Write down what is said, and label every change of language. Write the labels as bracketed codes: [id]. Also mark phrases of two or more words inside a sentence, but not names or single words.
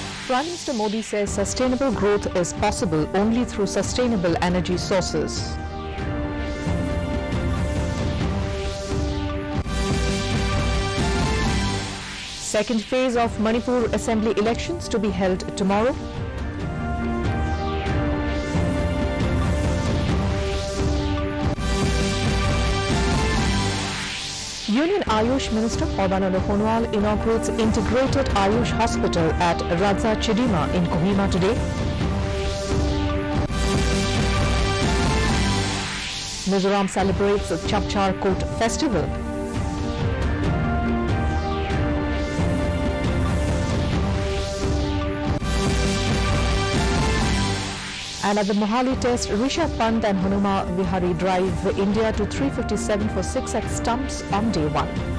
[en] Prime Minister Modi says sustainable growth is possible only through sustainable energy sources. Second phase of Manipur Assembly elections to be held tomorrow. Union Ayush Minister Parvananda Sonowal inaugurates integrated Ayush hospital at Raja Chidima in Kohima today. Mizoram celebrates the Chapchar Kot festival. And at the Mohali Test, Rishabh Pant and Hanuma Vihari drive India to 357 for 6x stumps on day one.